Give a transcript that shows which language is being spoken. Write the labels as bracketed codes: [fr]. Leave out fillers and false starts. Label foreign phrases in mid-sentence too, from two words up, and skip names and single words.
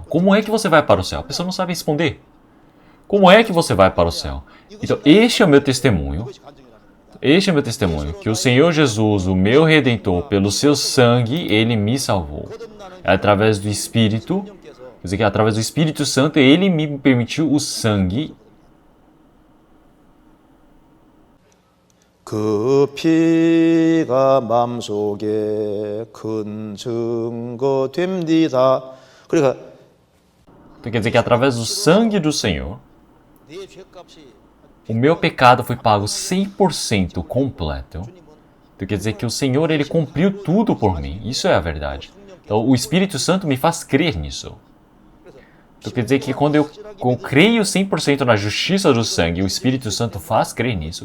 [pt] Como é que você vai para o céu? A pessoa não sabe responder. Como é que você vai para o céu? Então, este é o meu testemunho. Este é o meu testemunho, que o Senhor Jesus, o meu Redentor, pelo seu sangue, Ele me salvou. É através do Espírito, quer dizer que através do Espírito Santo, Ele me permitiu o sangue. [ko] 그 피가 맘속에 큰 증거 됩니다. 그러니까 [pt] Então, quer dizer que através do sangue do Senhor, o meu pecado foi pago 100% completo. Então, quer dizer que o Senhor, Ele cumpriu tudo por mim. Isso é a verdade. Então, o Espírito Santo me faz crer nisso. Então, quer dizer que quando eu creio 100% na justiça do sangue, o Espírito Santo faz crer nisso.